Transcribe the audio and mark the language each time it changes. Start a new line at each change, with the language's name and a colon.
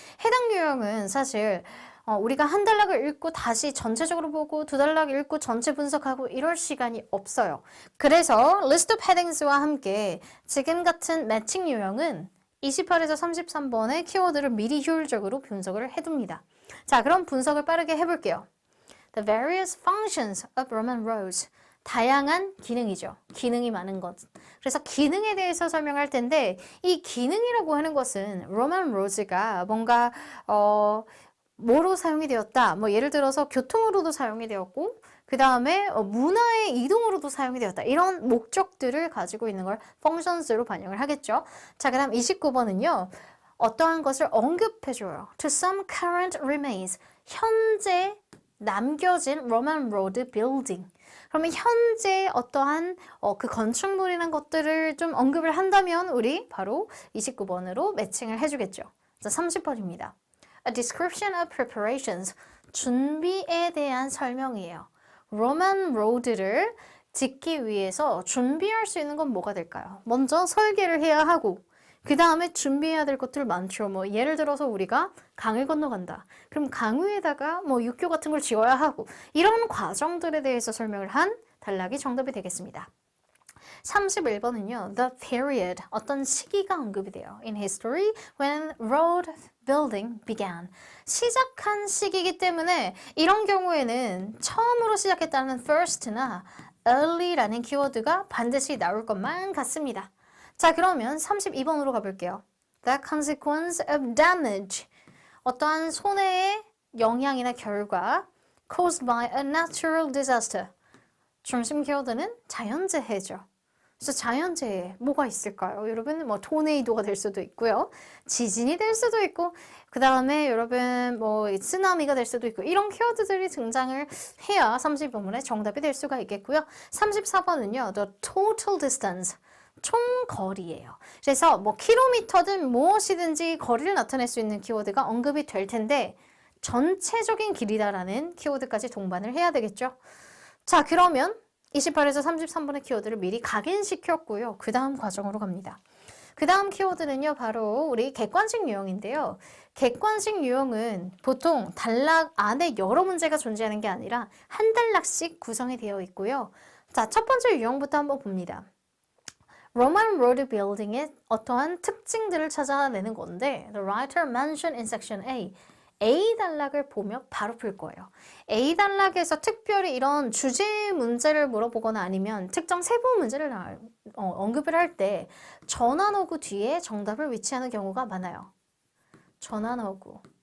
Korean: 해당 유형은 사실 우리가 한 단락을 읽고 다시 전체적으로 보고 두 단락 읽고 전체 분석하고 이럴 시간이 없어요. 그래서 list of headings와 함께 지금 같은 매칭 유형은 28에서 33번의 키워드를 미리 효율적으로 분석을 해둡니다. 자, 그럼 분석을 빠르게 해볼게요.
English: The various functions of Roman roads.
Korean: 다양한 기능이죠. 기능이 많은 것. 그래서 기능에 대해서 설명할 텐데 이 기능이라고 하는 것은 로만 로즈가 뭔가 뭐로 사용이 되었다. 뭐 예를 들어서 교통으로도 사용이 되었고 그 다음에 문화의 이동으로도 사용이 되었다. 이런 목적들을 가지고 있는 걸 functions로 반영을 하겠죠. 자, 그 다음 29번은요. 어떠한 것을 언급해줘요.
English: To some current remains.
Korean: 현재 남겨진
English: Roman road building.
Korean: 그러면 현재 어떠한 그 건축물이란 것들을 좀 언급을 한다면 우리 바로 29번으로 매칭을 해주겠죠. 자, 30번입니다.
English: A description of preparations.
Korean: 준비에 대한 설명이에요. 로만 로드를 짓기 위해서 준비할 수 있는 건 뭐가 될까요? 먼저 설계를 해야 하고 그 다음에 준비해야 될 것들 많죠. 뭐 예를 들어서 우리가 강을 건너간다. 그럼 강 위에다가 뭐 육교 같은 걸 지어야 하고 이런 과정들에 대해서 설명을 한 단락이 정답이 되겠습니다. 31번은요.
English: The period.
Korean: 어떤 시기가 언급이 돼요.
English: In history when road building began.
Korean: 시작한 시기이기 때문에 이런 경우에는 처음으로 시작했다는 first나 early라는 키워드가 반드시 나올 것만 같습니다. 자, 그러면 32번으로 가볼게요.
English: The consequence of damage.
Korean: 어떠한 손해의 영향이나 결과
English: caused by a natural disaster.
Korean: 중심 키워드는 자연재해죠. 그래서 자연재해 뭐가 있을까요? 여러분 뭐 토네이도가 될 수도 있고요. 지진이 될 수도 있고 그 다음에 여러분 뭐 쓰나미가 될 수도 있고 이런 키워드들이 등장을 해야 30번문의 정답이 될 수가 있겠고요. 34번은요.
English: The total distance.
Korean: 총 거리예요. 그래서 뭐 킬로미터든 무엇이든지 거리를 나타낼 수 있는 키워드가 언급이 될 텐데 전체적인 길이다라는 키워드까지 동반을 해야 되겠죠. 자, 그러면 28에서 33번의 키워드를 미리 각인시켰고요. 그 다음 과정으로 갑니다. 그 다음 키워드는요. 바로 우리 객관식 유형인데요. 객관식 유형은 보통 단락 안에 여러 문제가 존재하는 게 아니라 한 단락씩 구성이 되어 있고요. 자, 첫 번째 유형부터 한번 봅니다.
English: Roman road building의
Korean: 어떠한 특징들을 찾아내는 건데
English: The writer mentioned in section A.
Korean: A 단락을 보며 바로 풀 거예요. A 단락에서 특별히 이런 주제 문제를 물어보거나 아니면 특정 세부 문제를 언급을 할 때 전환어구 뒤에 정답을 위치하는 경우가 많아요. 전환어구.